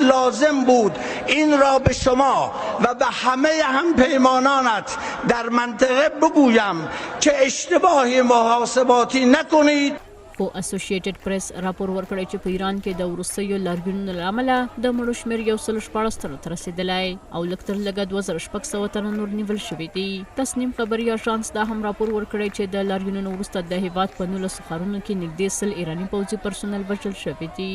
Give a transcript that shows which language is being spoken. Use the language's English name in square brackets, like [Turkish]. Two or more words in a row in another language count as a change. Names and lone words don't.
[Persian] لازم بود این را به شما و به همه همپیمانانت در منطقه بگویم که اشتباه محاسباتی نکنید. [Pashto] خو اسوسییټډ پریس راپور ورکړی چې په ایران کې د وروستیو لاریونونو له امله د مړو شمېر 114 تنو ته رسېدلی او لږ تر لږه 2600 تنه نور نیول شوي دي. تسنیم خبري اژانس دا هم راپور ورکړی چې د لاریونونو وروسته د هیواد په 19 ښارونو کې نږدې 100 ایراني پوځي پرسونل وژل شوي دي.